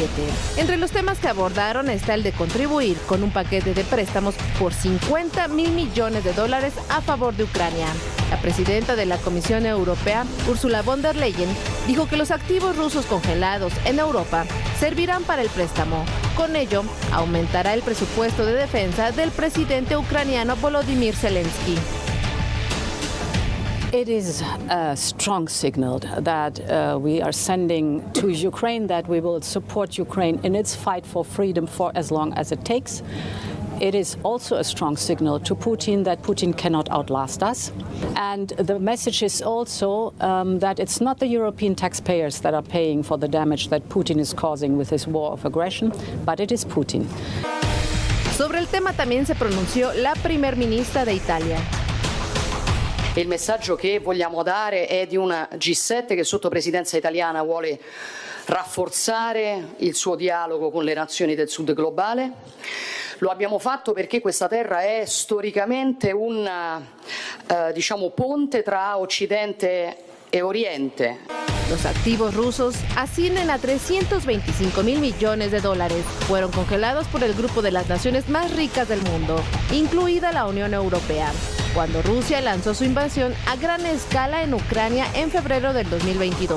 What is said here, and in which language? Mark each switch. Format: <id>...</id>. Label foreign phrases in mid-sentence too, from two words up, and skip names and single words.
<es>Entre los temas que abordaron está el de contribuir con un paquete de préstamos por $50.000 millones a favor de Ucrania. La presidenta de la Comisión Europea, Ursula von der Leyen, dijo que los activos rusos congelados en Europa servirán para el préstamo. Con ello, aumentará el presupuesto de defensa del presidente ucraniano Volodymyr Zelensky.</es> <en>It is a strong signal that we are sending to Ukraine, that we will support Ukraine in its fight for freedom for as long as it takes. It is also a strong signal to Putin that Putin cannot outlast us. And the message is also that it's not the European taxpayers that are paying for the damage that Putin is causing with his war of aggression, but it is Putin.</en> <es>Sobre el tema también se pronunció la primer ministra de Italia.</es> <it>Il messaggio che vogliamo dare è di una G7 che sotto presidenza italiana vuole rafforzare il suo dialogo con le nazioni del sud globale. Lo abbiamo fatto perché questa terra è storicamente un ponte tra Occidente e Oriente.</it> <es>Los activos rusos ascienden a $325.000 millones. Fueron congelados por el grupo de las naciones más ricas del mundo, incluida la Unión Europea, cuando Rusia lanzó su invasión a gran escala en Ucrania en febrero del 2022.</es>